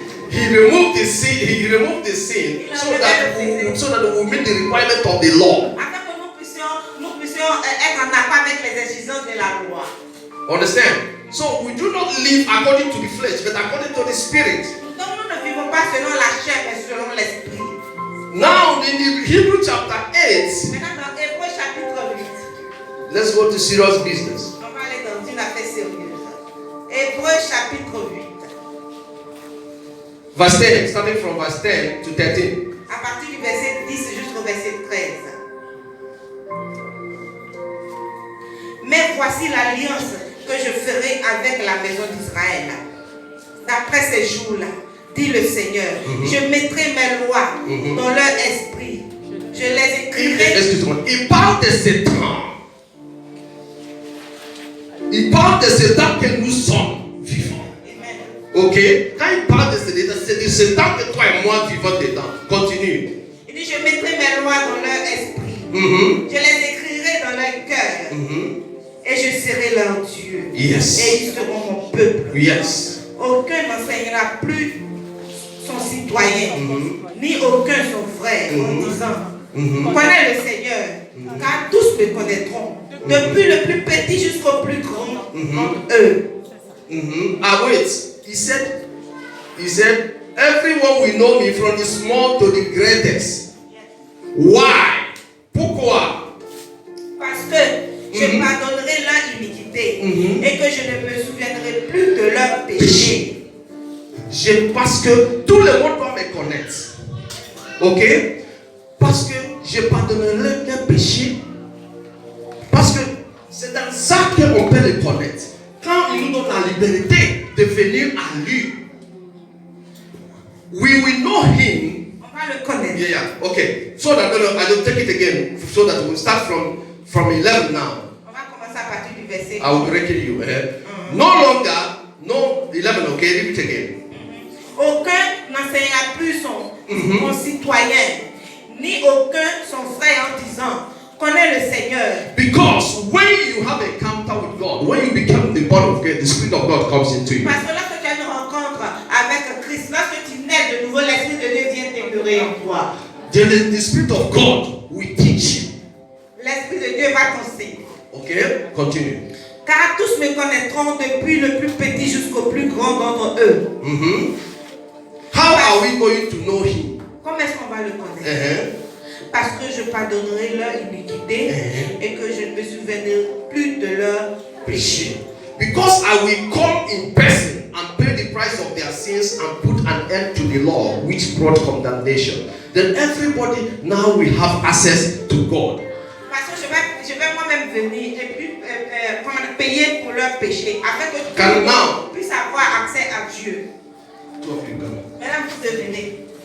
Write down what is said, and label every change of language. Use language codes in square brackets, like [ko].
[en] He removed the sin so that we meet the requirement of the law. [fr] Afin que nous puissions être en accord avec les exigences de la loi. [en] Understand? So we do not live according to the flesh, but according to the spirit. [fr] Donc nous ne vivons pas selon la chair, mais selon l'esprit. [en] Now in the Hebrew chapter 8, [fr] Maintenant dans Hébreux chapitre 8, [en] let's go to serious business. [fr] on va aller dans une affaire sérieuse. Hébreux chapitre 8. [en] Verse 10, starting from verse 10 to 13. [fr] À partir du verset 10 jusqu'au verset 13. Mais voici l'alliance que je ferai avec la maison d'Israël. D'après ces jours-là, dit le Seigneur, je mettrai mes lois dans leur esprit. Je les écrirai. Excuse-moi, il parle de ce temps. Il parle de ce temps que nous sommes vivants. Amen. Ok? Quand il parle de ce temps, c'est de ce temps que toi et moi vivons dedans. Continue. Il dit, je mettrai mes lois dans leur esprit. Je les écrirai dans leur cœur. Et je serai leur Dieu. [en] Yes. [fr] Et ils seront mon peuple. [en] Yes. [fr] Aucun n'enseignera plus son citoyen ni aucun son frère, en disant, connais le Seigneur, car tous me connaîtront, depuis le plus petit jusqu'au plus grand d'entre eux. [en] Ah, wait. He said, everyone will know me from the small to the greatest. Why? [fr] Pourquoi? Parce que je pardonnerai leur iniquité et que je ne me souviendrai plus de leurs péchés. Parce que tout le monde doit me connaître. Ok? Parce que je pardonnerai leurs péchés. Parce que c'est dans ça qu'on peut le connaître. Quand il nous donne la liberté de venir à lui, [en] we will know him. [fr] On va le connaître. [en] Yeah. Okay. So that I will take it again. So that we'll start from 11 now. [fr] On va commencer à partir du verset. [en] I will break you. No longer, no 11. Okay, read it again. [fr] Aucun n'enseignera plus son concitoyen, ni aucun son frère en disant, connais le Seigneur. [en] Because when you have an encounter with God, when you become the born of God, the Spirit of God comes into you. [fr] Parce que lorsque tu as une rencontre avec Christ, lorsque tu nais de nouveau, l'Esprit de Dieu vient demeurer en toi. [en] Then the Spirit of God will teach you. [fr] L'Esprit de Dieu va t'enseigner. [en] Okay, continue. [fr] Car tous me connaîtront depuis le plus petit jusqu'au plus grand d'entre eux. [en] How are we going to know him? [fr] Comment est-ce qu'on va le connaître? Parce que je pardonnerai leur iniquité et que je ne me souviendrai plus de leurs péchés. [en] Because I will come in person and pay the price of their sins and put an end to the law which brought condemnation. Then everybody now will have access to God. [fr] Parce que je vais moi-même venir et puis payer pour leurs péchés afin que tout le monde puisse avoir accès à Dieu. Maintenant, vous devenez.